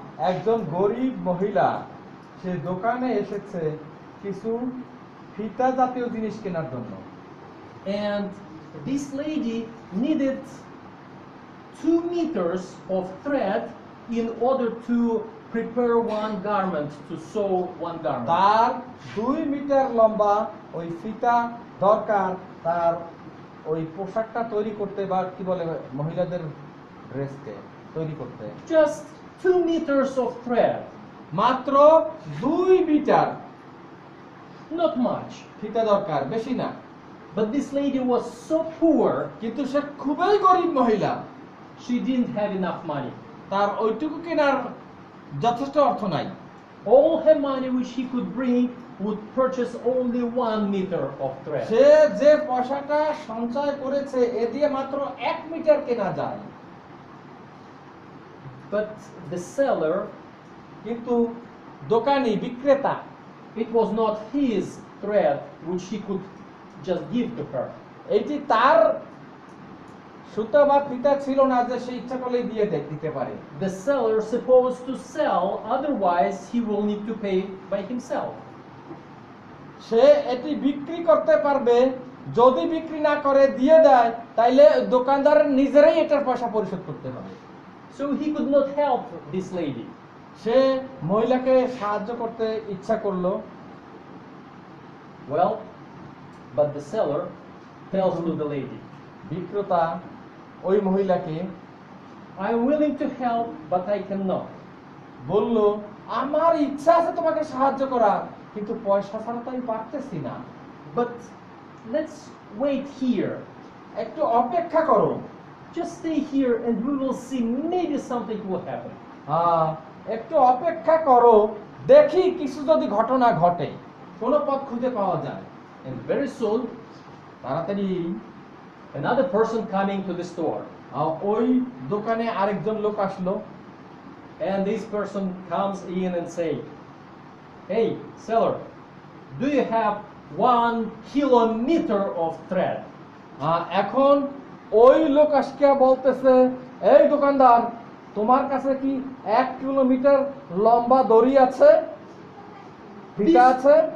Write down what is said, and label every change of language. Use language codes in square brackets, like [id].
[bn] একজন গরিব মহিলা সে দোকানে এসেছে কিছু ফিতা জাতীয় জিনিস কেনার জন্য। [en] And this lady needed 2 meters of thread in order to prepare one garment, to sew one garment. [bn] তার 2 মিটার লম্বা ওই ফিতা দরকার তার ওই পোশাকটা তৈরি করতে, বা কি বলে মহিলাদের ড্রেসকে তৈরি করতে। [en] Just 2 meters of thread. [bn] মাত্র 2 মিটার [en] Not much. [bn] ফিতা দরকার, বেশি না। [en] But this lady was so poor, [bn] কিন্তু সে খুবই গরিব মহিলা, [en] she didn't have enough money. [bn] তার ওইটুকু কেনার যথেষ্ট অর্থ নাই। [en] All her money which she could bring would purchase only 1 meter of thread. [bn] সে যে পয়সাটা সঞ্চয় করেছে এ দিয়ে মাত্র 1 মিটার কেনা যায়। [en] But the seller, [bn] কিন্তু দোকানি বিক্রেতা, [en] it was not his thread which he could just give to her. [bn] এইটি তার সুতা বা ফিতা ছিল না যে সে ইচ্ছা করলেই দিয়ে দিতে পারে। [en] The seller supposed to sell, otherwise he will need to pay by himself. [bn] সে এটি বিক্রি করতে পারবে, যদি বিক্রি না করে দিয়ে দেয় তাইলে দোকানদারের নিজেরাই এটার পয়সা পরিশোধ করতে হবে। [en] So he could not help this lady. [bn] সে মহিলাকে সাহায্য করতে ইচ্ছা করলো। [en] Well, but the seller tells to the lady, [bn] বিক্রেতা ওই মহিলাকে [en] I am willing to help, but I cannot. [bn] বলল, আমার ইচ্ছা আছে তোমাকে সাহায্য করার, কিন্তু পয়সা ছাড়া তো আমি পারতেছি না। [en] But let's wait here. [bn] একটু অপেক্ষা করো। [en] Just stay here and we will see, maybe something will happen. [bn] একটু অপেক্ষা করো, দেখি কিছু যদি ঘটনা ঘটে, কোন পথ খুঁজে পাওয়া যায়। [en] And very soon, [bn] তাড়াতাড়ি [en] another person coming to the store. [bn] ওই দোকানে আরেকজন লোক আসলো। [en] And this person comes in and say, hey, seller, do you have 1 kilometer of thread? [bn] এখন ওই লোক আসকিয়া বলতেছে, এই দোকানদার, তোমার কাছে কি 1 কিলোমিটার লম্বা দড়ি আছে, ফিতা আছে?